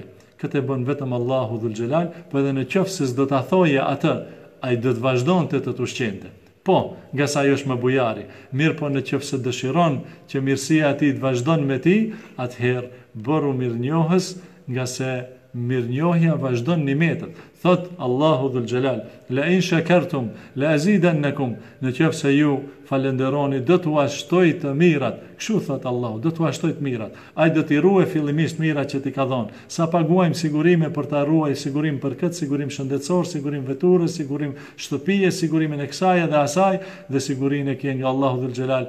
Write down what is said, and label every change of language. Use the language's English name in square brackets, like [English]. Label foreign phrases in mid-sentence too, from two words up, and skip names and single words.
[Albanian] Këtë e bën vetëm Allahu [Arabic] ذو الجلال, [Albanian] por edhe në qoftë se s'do ta thoje atë, ai do të vazhdonte të ushqente. Po, nga sa ajo është më bujari, mirë po në qoftë se dëshiron që mirësia e tij të vazhdon me ti, atëherë bëru mirënjohës, nga se mirënjohja vazhdon nimetet. Thot Allahu [Arabic] ذو الجلال, لئن شكرتم لأزيدنكم, [Albanian] në qoftë se ju falenderoni do t'u ashtoj të mirat. Kështu thot Allahu, do t'u ashtoj të mirat. Ai do t'i ruaj fillimisht mirat që t'i ka dhënë. Sa paguajmë sigurime për ta ruaj, sigurim për këtë, sigurim shëndetësor, sigurim veturës, sigurim shtëpie, sigurimin e kësaj dhe asaj, dhe sigurinë e ke nga Allahu [Arabic] ذو الجلال.